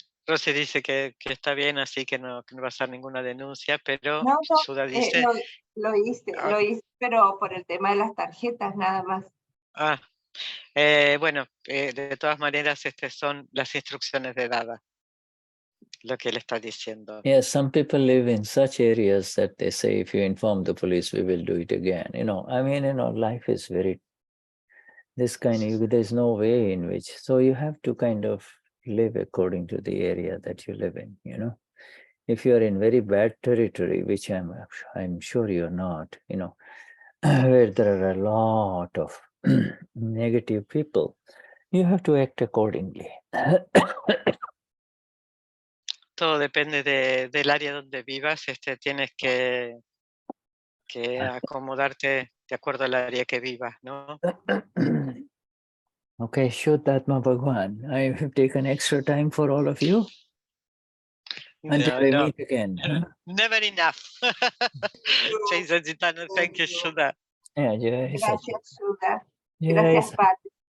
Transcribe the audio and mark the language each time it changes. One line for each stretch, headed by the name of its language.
Spanish: Rosy dice que está bien, así que no va a hacer ninguna denuncia, pero No, Shuddha dice... lo hice, pero por el tema de las tarjetas nada más. Bueno, de todas maneras, son las instrucciones de Dada, lo que él está diciendo.
English: Yeah, some people live in such areas that they say, if you inform the police, we will do it again. I mean, life is very, this kind of, there's no way in which, so you have to kind of live according to the area that you live in, If you're in very bad territory, which I'm sure you're not, where there are a lot of negative people, you have to act accordingly.
Spanish: Todo depende del área donde vivas, tienes que acomodarte de acuerdo al área que vivas, ¿no?
English: Okay, Shuddhatma Bhagwan, I have taken extra time for all of you. Until we meet again. Huh? Never enough. Jai Satchitana, thank you, Shuddha. Yeah, Jai
Spanish: Gracias, Shuddha. Jai Gracias, Padre.